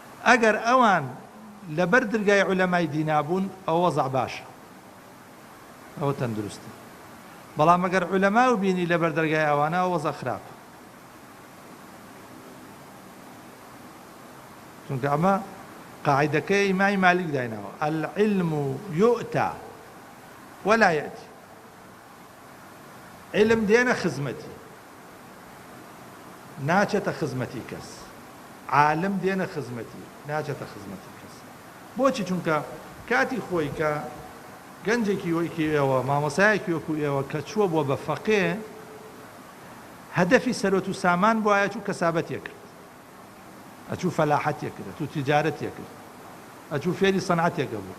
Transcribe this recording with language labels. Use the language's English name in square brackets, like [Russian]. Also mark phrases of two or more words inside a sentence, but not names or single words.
[Central Kurdish] ئەگەر ئەوان لەبەر دەرگای عولەمای دینابوون ئەوە وەزع باشە، ئەوە تەندروستە. بەڵام ئەگەر عولەما و بینی لەبەر دەرگای ئەوانە ئەوە وەزع خراپە، چونکە ئەمە قاعدەکەی ئیمامی مالیک دایناوە، [Arabic] العلم يؤتى ولا يأتي. [Central Kurdish] علم دێنە خزمەتی، ناچێتە خزمەتی کەس. عالم دێنە خزمەتی، ناچێتە خزمەتی کەس. بۆچی؟ چونکە کاتی خۆی کە گەنجێکی وەکی ئێوە، مامۆسایەکی وەکو ئێوە کە چووە بۆ بە فەقێ، هەدەفی سەرۆت و سامان بۆ ئایا چوو کەسابەتیە کرد، ئەچوو فەلاحەتیە کرد، ئەچوو تیجارەتیە کرد، ئەچوو فێری سەنعەتێکە بوو.